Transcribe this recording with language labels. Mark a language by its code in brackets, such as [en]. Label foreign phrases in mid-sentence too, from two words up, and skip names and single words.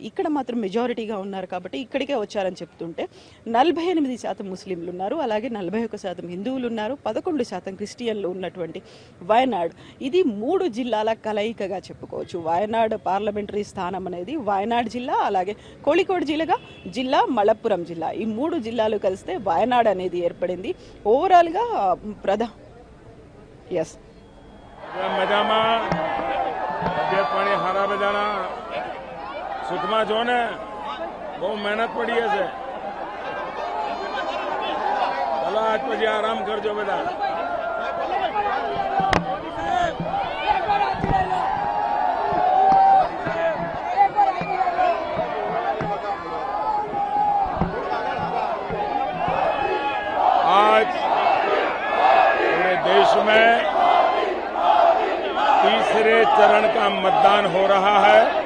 [te] ఇక్కడ మాత్రం మెజారిటీగా ఉన్నారు కాబట్టి ఇక్కడికే వచ్చారని చెప్తుంటే 48% ముస్లింలు ఉన్నారు, అలాగే 41% హిందువులు ఉన్నారు, 11% క్రిస్టియన్లు ఉన్నటువంటి వయనాడ్, ఇది 3 జిల్లాల కలయికగా చెప్పుకోవచ్చు. వయనాడ్ పార్లమెంటరీ స్థానం అనేది వయనాడ్ జిల్లా, అలాగే కోళికోడ్ జిల్లా, మలప్పురం జిల్లా, ఈ 3 జిల్లాలు కలిస్తే వయనాడ్ అనేది ఏర్పడింది. ఓవరాల్గా ఎస్ [gu] મજામાં તબિયત પાણી હારા બધાના સુખમાં છો ને? બહુ મહેનત પડી હશે. ચલો આજ પછી આરામ કરજો બધા. [hi] आज पूरे देश में तीसरे चरण का मतदान हो रहा है.